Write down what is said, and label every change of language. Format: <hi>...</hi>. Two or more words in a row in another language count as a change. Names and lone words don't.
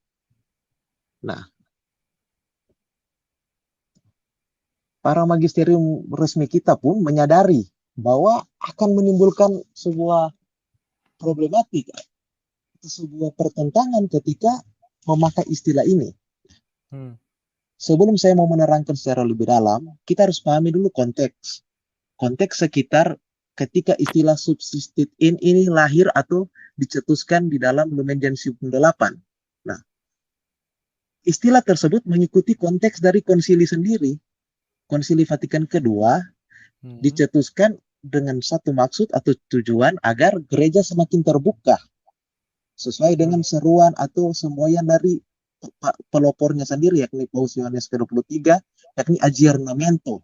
<id>Nah, para magisterium resmi kita pun menyadari bahwa akan menimbulkan sebuah problematika, sebuah pertentangan ketika memakai istilah ini. Sebelum saya mau menerangkan secara lebih dalam, kita harus pahami dulu konteks. Konteks sekitar ketika istilah</id> <la>subsistit in</la> <id>ini lahir atau dicetuskan di dalam Lumen Gentium 8. Nah, istilah tersebut mengikuti konteks dari konsili sendiri. Konsili Vatikan kedua dicetuskan dengan satu maksud atau tujuan agar gereja semakin terbuka sesuai dengan seruan atau semboyan dari pelopornya sendiri, yakni Paus Yohanes ke-23, yakni Aggiornamento.</id>